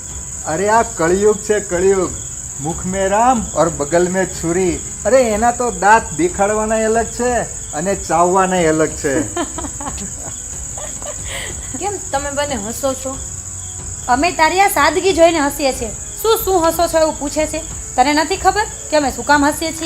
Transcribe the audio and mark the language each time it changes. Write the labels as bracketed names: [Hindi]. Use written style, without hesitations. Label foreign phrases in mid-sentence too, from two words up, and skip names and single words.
[Gujarati] અરે આ કળિયુગ છે, કળિયુગ. [Hindi] મુખ में राम और बगल में छुरी. [Gujarati] અરે એના તો દાંત દેખાડવાના અલગ છે અને ચાવવાના અલગ છે. કેમ તમે બંને હસો છો? અમે તારી આ સાદગી જોઈને હસીએ છીએ. શું હસો છો એવું પૂછે છે. તને નથી ખબર કે અમે શું કામ હસીએ છીએ?